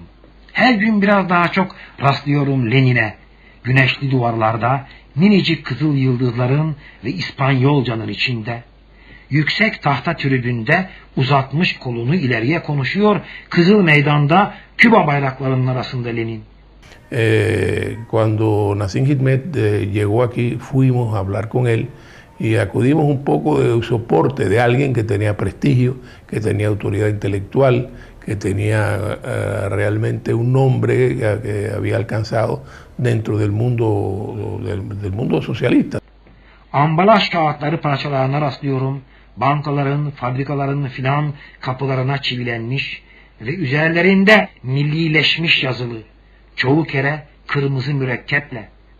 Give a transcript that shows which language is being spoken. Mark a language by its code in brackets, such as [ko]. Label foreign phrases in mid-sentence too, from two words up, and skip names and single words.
[tr] Her gün biraz daha çok rastlıyorum Lenin'e. Güneşli duvarlarda minicik kızıl yıldızların ve İspanyolcanın içinde. Yüksek tahta tribünde uzatmış kolunu ileriye konuşuyor. Kızıl Meydan'da Küba bayraklarının arasında Lenin. [es] Cuando Nassim Hikmet llegó aquí, fuimos a hablar con él y acudimos un poco de soporte de alguien que tenía prestigio, que tenía autoridad intelectual, que tenía realmente un nombre que había alcanzado dentro del mundo socialista. [tr] Ambalaj kağıtları parçalarına rastlıyorum. Bankaların, fabrikaların filan kapılarına çivilenmiş ve üzerlerinde millileşmiş yazılı. Çoğu kere kırmızı mürekkeple.